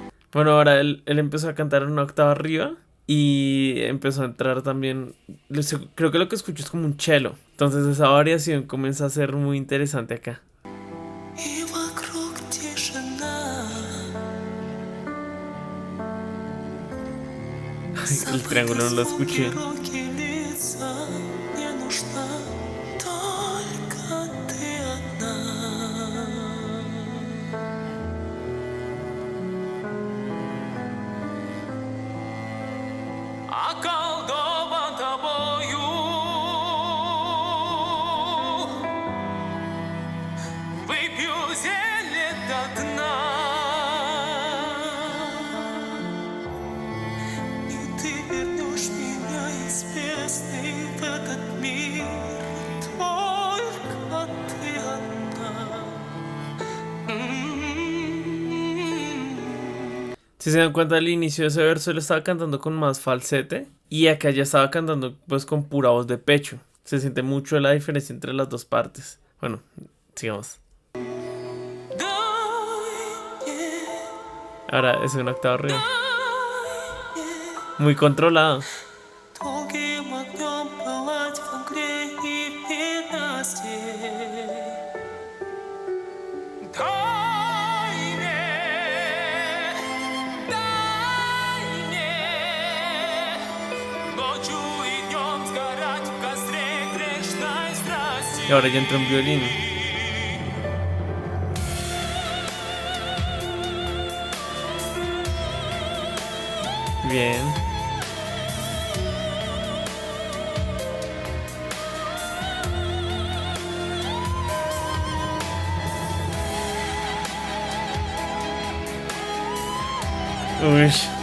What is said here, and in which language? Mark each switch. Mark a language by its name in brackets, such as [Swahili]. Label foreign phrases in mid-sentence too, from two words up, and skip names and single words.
[Spanish] Bueno, ahora él empezó a cantar una octava arriba y empezó a entrar también, creo que lo que escucho es como un cello. Entonces esa variación comienza a ser muy interesante acá. [Russian] И вокруг тишина. [Spanish] El triángulo no lo escuché. [Russian] Руки, лица, мне нужна только ты одна. Околдован тобою, выпью зелье до дна, и ты вернешь меня из бездны в этот мир, только ты одна. [Spanish] Si se dan cuenta, al inicio de ese verso él estaba cantando con más falsete y acá ya estaba cantando pues con pura voz de pecho. Se siente mucho la diferencia entre las dos partes. Bueno, sigamos. Ahora es una octava arriba. Muy controlado. [Russian] Долгим огнем пылать в огне и в ненастье. Дай мне ночью и днем сгорать в костре грешной страсти. [Spanish] Y ahora ya entra un violín. Bien. Uy.